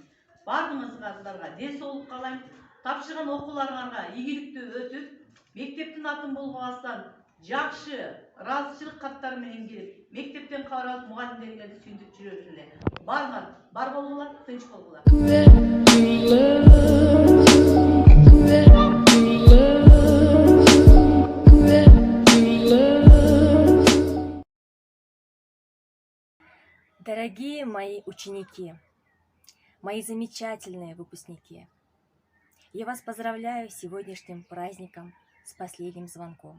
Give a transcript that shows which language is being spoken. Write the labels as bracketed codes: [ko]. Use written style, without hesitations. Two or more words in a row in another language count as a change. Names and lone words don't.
[ky] Бардыгыңыздарга ден соолук каалайм. Тапшырган окууларыңарга ийгиликтүү өтүп, мектептин атын болгобастан жакшы ыраазычылык каттары менен келип, мектептен кабар алып мугалимдериңерди сүйүндүрүп жүрөлү. Барыңар, бар болгула, тынч болгула. [ru] Дорогие мои ученики, мои замечательные выпускники, я вас поздравляю с сегодняшним праздником, с последним звонком.